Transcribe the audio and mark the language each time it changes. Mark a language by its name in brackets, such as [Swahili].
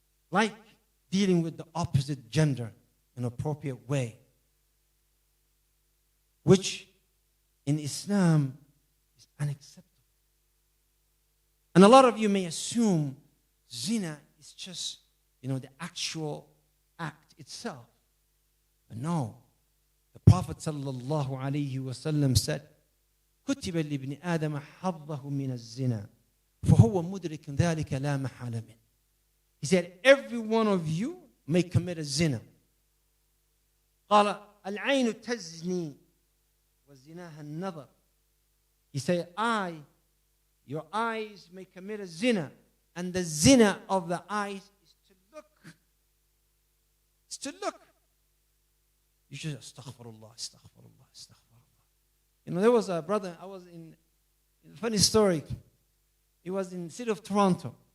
[English] Like dealing with the opposite gender in an appropriate way, which in Islam is unacceptable. And a lot of you may assume zina is just, the actual act itself. But no. The Prophet sallallahu alayhi wasallam said, [Arabic] كتب لابن آدم حظه من الزنا فهو مدرك ذلك لا محالة منه. [English] He said, every one of you may commit a zina. [Arabic] قال العين تزني وزناها النظر. [English] He said, your eyes may commit a zina, and the zina of the eyes is to look. It's to look. You should astaghfirullah, astaghfirullah, astaghfirullah. There was a brother, I was in a funny story. He was in the city of Toronto.